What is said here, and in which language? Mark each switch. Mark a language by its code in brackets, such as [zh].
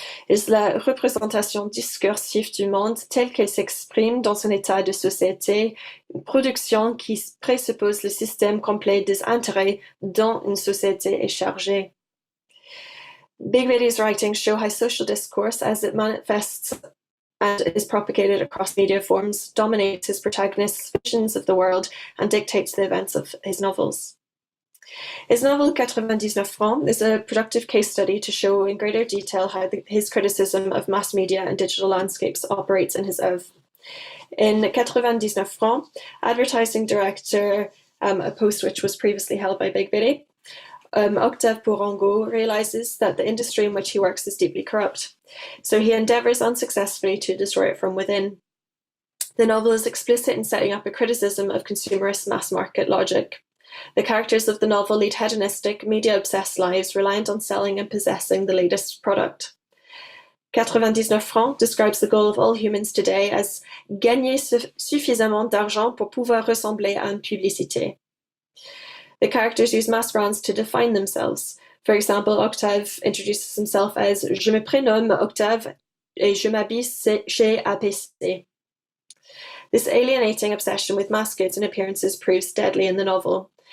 [fr] est la représentation discursive du monde tel qu'elle s'exprime dans un état de société, une production qui présuppose le système complet des intérêts dont une société est chargée. [en] Big Betty's writings show how social discourse, as it manifests and is propagated across media forms, dominates his protagonist's visions of the world and dictates the events of his novels. His novel 99 francs is a productive case study to show in greater detail how his criticism of mass media and digital landscapes operates in his oeuvre. In 99 francs, advertising director, a post which was previously held by Big Betty, Octave Bourango realizes that the industry in which he works is deeply corrupt, so he endeavors unsuccessfully to destroy it from within. The novel is explicit in setting up a criticism of consumerist mass market logic. The characters of the novel lead hedonistic, media-obsessed lives reliant on selling and possessing the latest product. 99 francs describes the goal of all humans today as [fr] gagner suffisamment d'argent pour pouvoir ressembler à une publicité. [en] The characters use mass brands to define themselves. For example, Octave introduces himself as [fr] Je me prénomme Octave et je m'habille chez APC. [en] This alienating obsession with mass goods and appearances proves deadly in the novel.